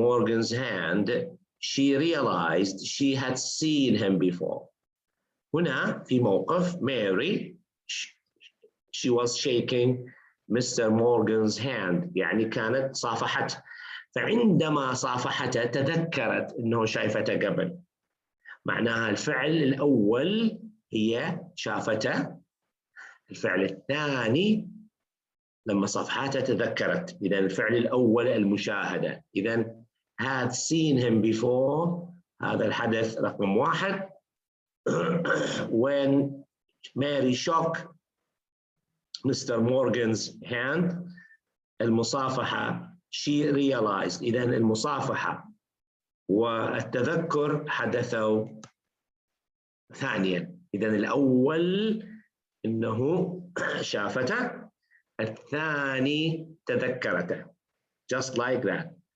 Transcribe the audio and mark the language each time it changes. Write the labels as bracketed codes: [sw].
[en] Morgan's hand, she realized she had seen him before. [ar] هنا في موقف [en] Mary she was shaking Mr. Morgan's hand [ar] يعني كانت صافحته. فعندما صافحته تذكرت أنه شايفته قبل. معناها الفعل الأول هي شافته. الفعل الثاني لما صافحته تذكرت. إذا الفعل الأول المشاهدة. إذا [en] had seen him before [ar] هذا الحدث رقم 1. [en] When Mary shook Mr. Morgan's hand [ar] المصافحة [en] she realized. [ar] إذا المصافحة والتذكر حدثوا ثانيا. إذا الأول إنه شافته الثاني تذكرته [en] just like that.